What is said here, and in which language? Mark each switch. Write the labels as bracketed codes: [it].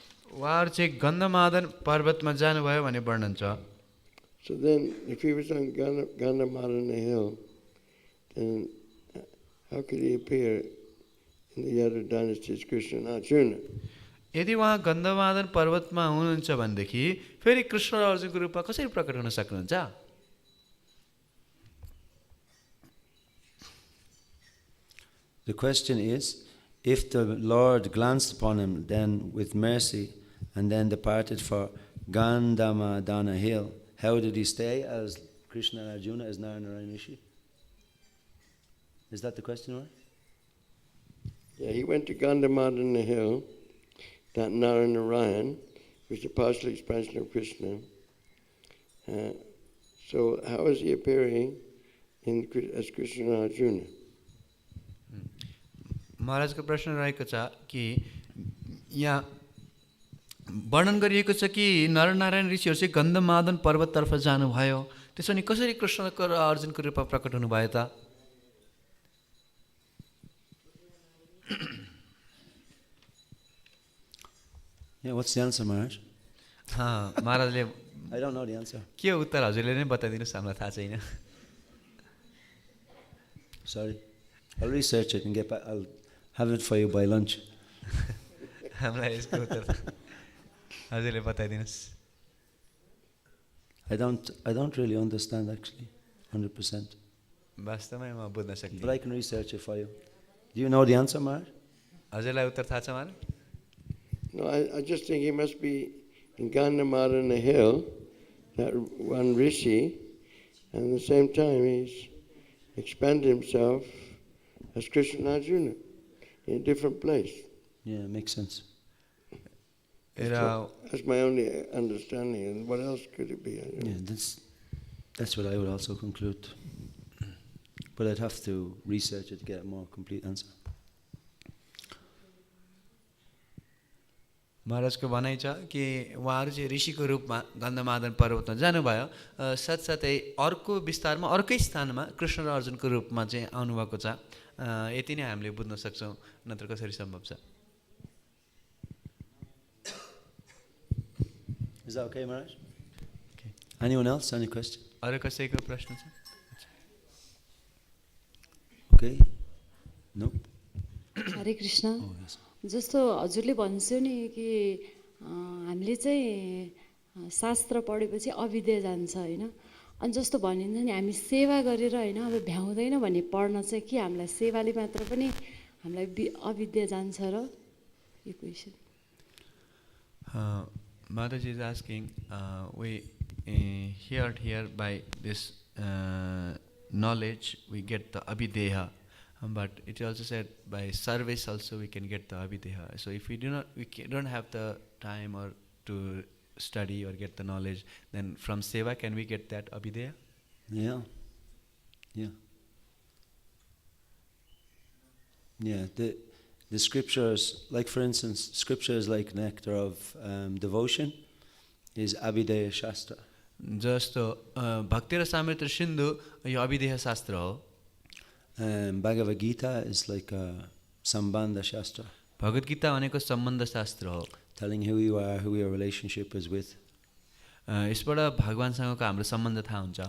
[ne] उहाँहरू चाहिँ गन्धमादन पर्वतमा जानुभयो भन्ने वर्णन छ. [en] So then, if he was on Gandhamādana Hill, then how could he appear in the Yayatur dynasties Krishna and Arjuna? [ne] यदि उहाँ गन्धमादन पर्वतमा हुनुहुन्छ भनेदेखि फेरि कृष्ण र अर्जुनको रूपमा कसरी प्रकट हुन सक्नुहुन्छ? [en] The question is, if the Lord glanced upon him then with mercy and then departed for Gandhamādana Hill, how did he stay as Krishna and Arjuna as Nara-Nārāyaṇa Rishi? Is that the question, right? Yeah, he went to Gandhamādana Hill, that Nara-Nārāyaṇa, which is a partial expansion of Krishna. So how is he appearing as Krishna and Arjuna? [ne] महाराजको प्रश्न रहेको छ कि यहाँ वर्णन गरिएको छ कि नरनारायण ऋषिहरू चाहिँ गन्धमादन पर्वततर्फ जानुभयो. त्यसो भने कसरी कृष्णको र अर्जुनको रूपमा प्रकट हुनुभयो त? [en] Yeah, what's the answer, Maharaj? [ne] महाराजले [en] I don't know the answer. [ne] के उत्तर हजुरले नै बताइदिनुहोस्, हामीलाई थाहा छैन. [en] Sorry. I'll research it and get back. I'll have it for you by lunch. [ne] हामीलाई यसको उत्तर हजुरले बताइदिनुहोस्. [en] I don't really understand actually, 100%. [ne] वास्तवमै म बुझ्न सक्दिनँ. [en] But I can research it for you. Do you know the answer, Maharaj? [ne] हजुरलाई उत्तर थाहा छ महाराज? [en] No, I just think he must be in Gandhamādana Hill, that one rishi, and at the same time he's expanded himself as Krishna and Arjuna in a different place. Yeah, makes sense. That's my only understanding. And what else could it be? I don't know. Yeah, that's what I would also conclude. But I'd have to research it to get a more complete answer. [ne] महाराजको भनाइ छ कि उहाँहरू चाहिँ ऋषिको रूपमा गन्धमादन पर्वतमा जानुभयो. साथसाथै अर्को विस्तारमा अर्कै स्थानमा कृष्ण र अर्जुनको रूपमा चाहिँ आउनुभएको छ. यति नै हामीले बुझ्न सक्छौँ, नत्र कसरी सम्भव छ? [en] Is that okay, Maharaj? Okay. Anyone else? Any question? [ne] अरू कसैको प्रश्न छ? [en] Okay. No. [ne] हरे कृष्ण. [en] Oh, yes. [ne] जस्तो हजुरले भन्छु नि कि हामीले चाहिँ शास्त्र पढेपछि अविद्या जान्छ हैन. अनि जस्तो भनिन्छ नि हामी सेवा गरेर हैन अब भ्याउँदैन भन्ने पढ्न चाहिँ के हामीलाई सेवाले मात्र पनि हामीलाई अविद्या जान्छ र? यो question. [en] Mataji is asking, we heard here by this knowledge we get the abhideha. But it also said by service also we can get the abhideha. So if we don't have the time or to study or get the knowledge, then from seva can we get that abhideha? Yeah. Yeah. Yeah. The scriptures, like for instance, scriptures like nectar of devotion is abhideya shastra. [ne] जस्तो भक्ति र सामर्थ्य सिन्धु यो अभिदेह शास्त्र हो. [en] Bhagavad Gita is like a sambandha shastra. [ne] Bhagavad Gita भनेको सम्बन्ध शास्त्र हो. [en] Telling who you are, who your relationship is with. [ne] यसबाट भगवानसँगको हाम्रो सम्बन्ध थाहा हुन्छ।